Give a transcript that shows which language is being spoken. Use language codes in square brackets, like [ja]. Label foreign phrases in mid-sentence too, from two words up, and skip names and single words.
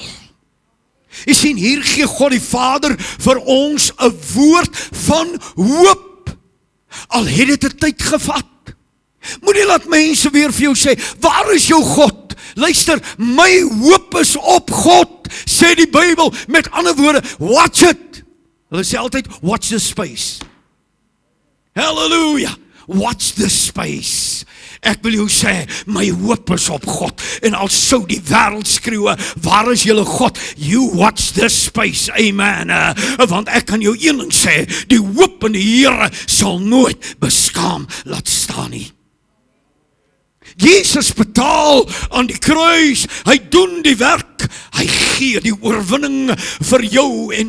[af] Jy sien, hier gee God die Vader vir ons 'n woord van hoop, al het dit 'n tyd gevat. Moenie laat mense weer vir jou sê, waar is jou God? Luister, my hoop is op God, sê die Bybel, met ander woorde, [en] watch it. [af] Hulle sê altyd, [en] watch the space. Hallelujah, watch the space. [af] Ek wil jou sê, my hoop is op God, en al sou die wêreld skreeu, waar is julle God? [en] You watch this space, [af] amen, want ek kan jou een ding sê, die hoop in die Here sal nooit beskaam laat staan nie. Jesus betaal aan die kruis, hy doen die werk, hy gee die oorwinning vir jou en